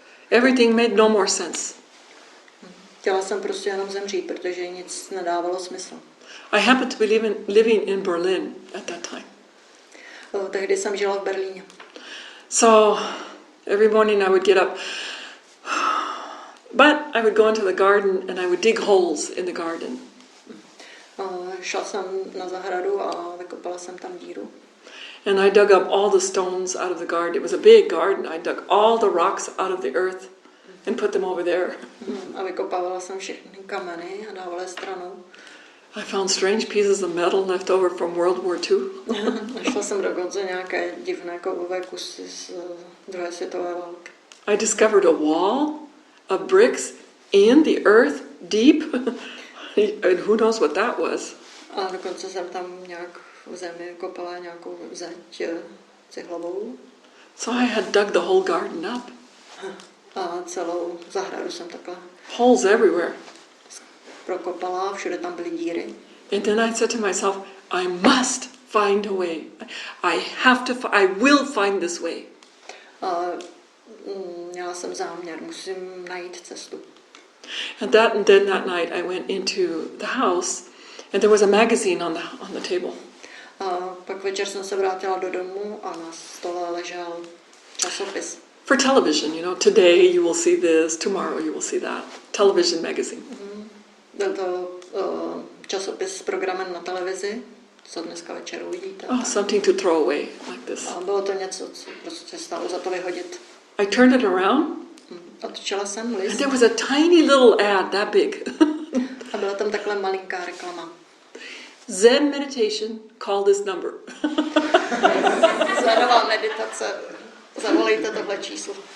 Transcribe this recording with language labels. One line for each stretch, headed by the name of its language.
English: Everything made no more sense.
Czech: Chtěla jsem prostě jenom zemřít, protože nic nedávalo smysl.
English: I happened to be living in Berlin at that time.
Czech: Tehdy jsem žila v Berlíně.
English: So every morning I would get up. But I would go into the garden and I would dig holes in the garden.
Czech: Šla jsem na zahradu a vykopala jsem tam díru.
English: And I dug up all the stones out of the garden. It was a big garden. I dug all the rocks out of the earth and put them over there.
Czech: A vykopávala jsem všechny kameny a dávala je stranou.
English: I found strange pieces of metal left over from World War II.
Czech: Našla jsem dokonce nějaké divné kovové kusy z druhé světové války.
English: I discovered a wall of bricks in the earth deep. And who knows what that was.
Czech: A dokonce jsem tam nějak v zemi kopala nějakou zeď cihlovou.
English: So I had dug the whole garden up.
Czech: A celou zahradu jsem takhle
English: Holes everywhere.
Czech: prokopala, všude tam byly díry.
English: And then I said to myself, I must find a way. I will find this way.
Czech: A měla jsem záměr, musím najít cestu.
English: And then that night I went into the house and there was a magazine on the table.
Czech: A pak večer jsem se vrátila do domu a na stole ležel časopis.
English: For television, you know, today you will see this, tomorrow you will see that. Television magazine.
Czech: Byl to časopis s programem na televizi, co dneska večer uvidíte.
English: Oh, something to throw away, like this.
Czech: A bylo to něco, co prostě stálo za to vyhodit.
English: I turned it around.
Czech: Otočila jsem
English: And
Czech: list
English: there was a tiny little ad, that big.
Czech: a byla tam takhle malinká reklama.
English: Zen meditation, call this number.
Czech: Zenová meditace, zavolejte tohle číslo.